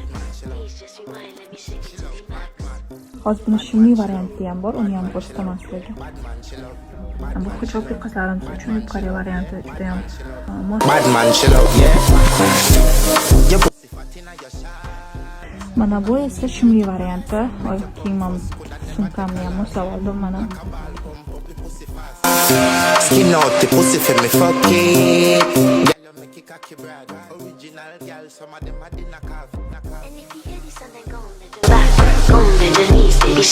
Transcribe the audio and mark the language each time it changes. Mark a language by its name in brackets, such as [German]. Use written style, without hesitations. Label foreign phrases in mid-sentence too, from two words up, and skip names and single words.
[Uzbek] Hozir buni shimli varianti ham bor, uni ham ko'rsataman sizlarga. Bu hijobli qizlarimiz uchun yuqori varianti juda ham mos. Mana bu esa shimli varianti. Oyoq kiyimim, sumkamni ham moslab oldim mana. [English] Skin out the pussy for me fucking. Original girl, some of them are the knockoff.